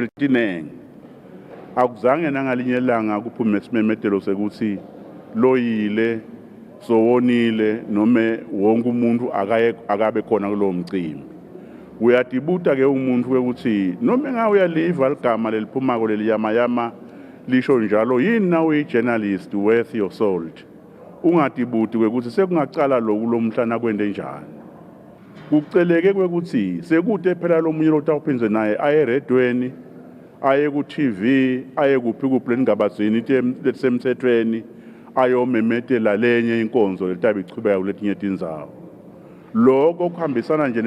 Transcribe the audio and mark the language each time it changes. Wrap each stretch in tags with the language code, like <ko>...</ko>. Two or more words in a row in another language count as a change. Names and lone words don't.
<ss>letinenge akuzange nangalinye langa kuphume simemetelo sekuthi loyile sowonile noma wonke umuntu akabe khona kulowo mcimbi uyatibuta ke umuntu wekuthi noma ngawe uyaliva ligama leliphumako leliyamayama lisho njalo yini nawe</ss> <en>journalist worth your salt</en> <ss>ungatibuti kwekuthi sekungacala lokulomhlana kwende njani kuceleke kwekuthi sekude phela lo munye lotawuphinze naye aye redweni aye ku TV aye kuphi kupleni ngabazini lesemthethweni ayomemetela lenye inkonzo letabe ichubeka kuletinye tindzawo lokho kuhambisana nje</ss>